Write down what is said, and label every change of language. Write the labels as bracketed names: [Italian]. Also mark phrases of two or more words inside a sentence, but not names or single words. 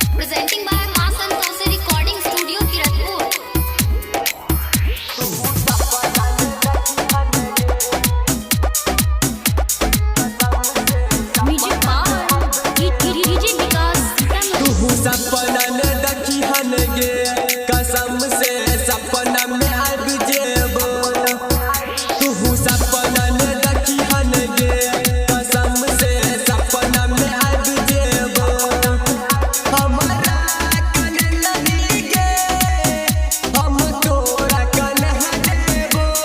[English] Presenting by Ma Santoshi Recording Studio, Kiratpur. Music by DJ Vikas. [Angika] तू सपना न देखिहन गे कसम से सपना में आब जेबो। तू सपना न देखिहन गे कसम से सपना में आब जेबो। हमरा कन नहीं गे हम तोरा कन देबो।